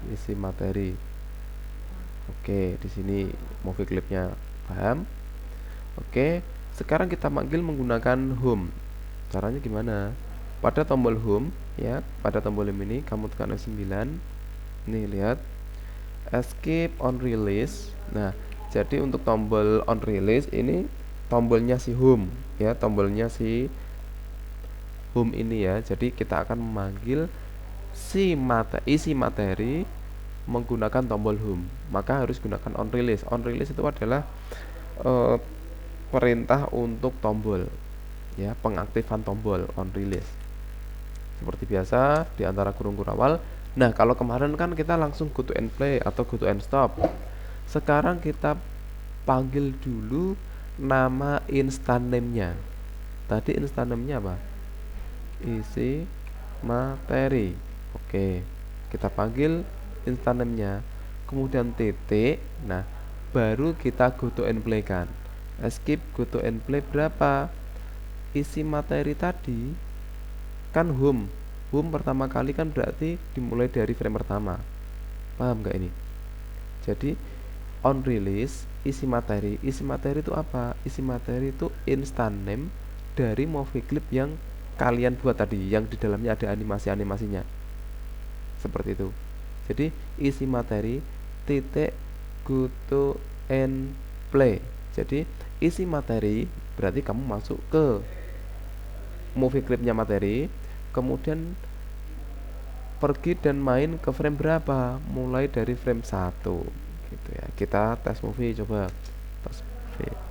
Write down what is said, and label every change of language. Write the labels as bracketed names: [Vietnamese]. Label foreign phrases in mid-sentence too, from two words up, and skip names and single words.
[Indonesian] Isi materi. Oke, di sini [English] movie clipnya, [Indonesian] paham? Oke, sekarang kita manggil menggunakan home. Caranya gimana? Pada tombol home, ya, pada tombol home ini kamu tekan F9. Nih, lihat. [English] Escape on release. [Indonesian] Nah, jadi untuk tombol [English] on release [Indonesian] ini tombolnya si home, ya, tombolnya si home ini ya. Jadi kita akan memanggil isi materi menggunakan tombol home, maka harus gunakan [English] on release. On release [Indonesian] itu adalah perintah untuk tombol, ya, pengaktifan tombol [English] on release. [Indonesian] Seperti biasa di antara kurung-kurung awal. Nah, kalau kemarin kan kita langsung [English] go to end play [Indonesian] atau [English] go to end stop. [Indonesian] Sekarang kita panggil dulu nama [English] instant name-nya. [Indonesian] Tadi [English] instant name-nya [Indonesian] apa? Isi materi. Oke, kita panggil [English] instant name-nya, [Indonesian] kemudian titik. Nah, baru kita [English] go to end play [Indonesian] kan. [English] Escape go to end play berapa? [Indonesian] Isi materi tadi kan home pertama kali kan berarti dimulai dari frame pertama. Paham nggak ini? Jadi [English] on release [Indonesian] isi materi itu apa? Isi materi itu [English] instant name [Indonesian] dari [English] movie clip [Indonesian] yang kalian buat tadi, yang di dalamnya ada animasinya. Seperti itu. Jadi isi materi titik [English] go to end play. [Indonesian] Jadi isi materi berarti kamu masuk ke [English] movie clipnya [Indonesian] materi, kemudian pergi dan main ke frame berapa? Mulai dari frame 1 gitu ya. Kita tes movie, coba tes movie.